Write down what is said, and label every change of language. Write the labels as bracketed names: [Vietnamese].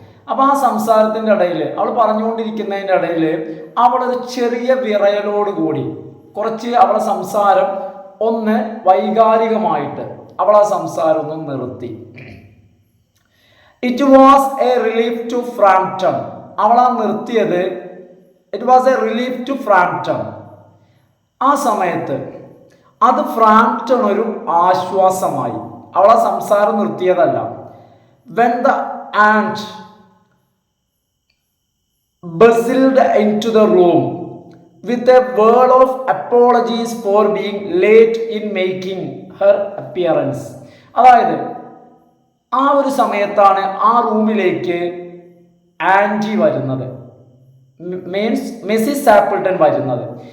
[Malayalam] അപ്പോൾ ആ സംസാരത്തിൻ്റെ ഇടയിൽ അവൾ പറഞ്ഞുകൊണ്ടിരിക്കുന്നതിൻ്റെ ഇടയിൽ അവളൊരു ചെറിയ വിറയലോടുകൂടി കുറച്ച് അവളെ സംസാരം ഒന്ന് വൈകാരികമായിട്ട് അവൾ ആ സംസാരം ഒന്ന് നിർത്തി. [English] It was a relief to Frampton. [Malayalam] അവൾ ആ നിർത്തിയത് [English] It was a relief to Frampton. [Malayalam] ആ സമയത്ത് അത് ഫ്രാംപ്ടൺ ഒരു ആശ്വാസമായി. അവളെ സംസാരം നിർത്തിയതല്ല. [English] When the aunt bustled into the room with a word of apologies for being late in making her appearance. [Malayalam] അതായത് ആ ഒരു സമയത്താണ് ആ റൂമിലേക്ക് ആൻറ്റി വരുന്നത്, മീൻസ് മിസ്സിസ് സാപ്പിൾട്ടൺ വരുന്നത്.